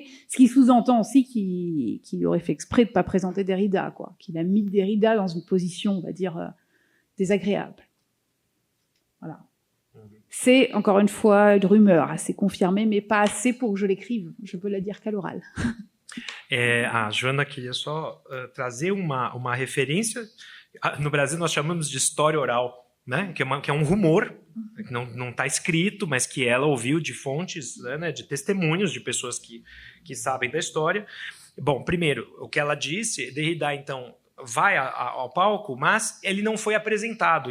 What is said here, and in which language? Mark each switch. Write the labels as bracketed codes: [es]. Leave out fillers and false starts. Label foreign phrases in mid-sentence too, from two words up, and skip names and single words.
[fr] Ce qui sous-entend aussi qu'il aurait fait exprès de ne pas présenter Derrida, quoi. Qu'il a mis Derrida dans une position, on va dire, désagréable. Voilà. C'est, encore une fois, une rumeur assez confirmée, mais pas assez pour que je l'écrive. Je peux la dire qu'à l'oral. [pt] A Joana queria só trazer uma referência. No Brasil, nós chamamos de história oral, né? Que é um rumor, que não está escrito, mas que ela ouviu de fontes, né? De testemunhos de pessoas que sabem da história. Bom, primeiro, o que ela disse, Derrida, então, vai ao palco, mas ele não foi apresentado.